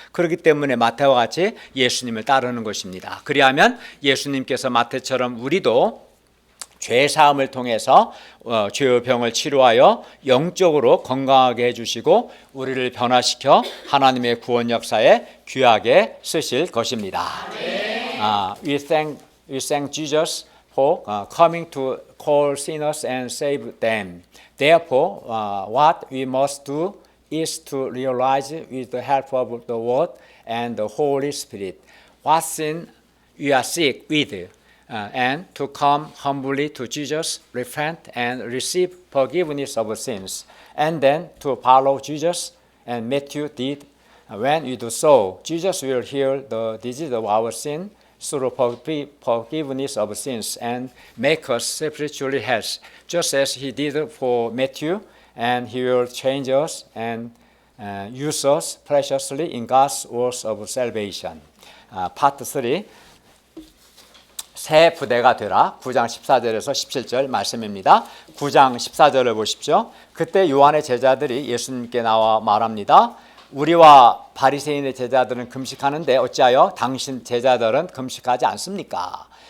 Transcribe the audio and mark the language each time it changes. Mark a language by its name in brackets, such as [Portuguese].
[Korean] 그렇기 때문에 마태와 같이 예수님을 따르는 것입니다. 그리하면 예수님께서 마태처럼 우리도 죄 사함을 통해서 죄의 병을 치료하여 영적으로 건강하게 해주시고 우리를 변화시켜 하나님의 구원 역사에 귀하게 쓰실 것입니다. [English] We thank Jesus for coming to call sinners and save them. Therefore, what we must do is to realize with the help of the Word and the Holy Spirit what sin we are sick with, and to come humbly to Jesus, repent and receive forgiveness of sins, and then to follow Jesus and Matthew did. When we do so, Jesus will heal the disease of our sin through forgiveness of sins and make us spiritually healthy, just as He did for Matthew, and He will change us and use us preciously in God's works of salvation. [Korean] 파트 3, 새 부대가 되라. 9장 14절에서 17절 말씀입니다. 9장 14절을 보십시오. 그때 요한의 제자들이 예수님께 나와 말합니다. 우리와 바리새인의 제자들은 금식하는데 어찌하여 당신 제자들은 금식하지 않습니까?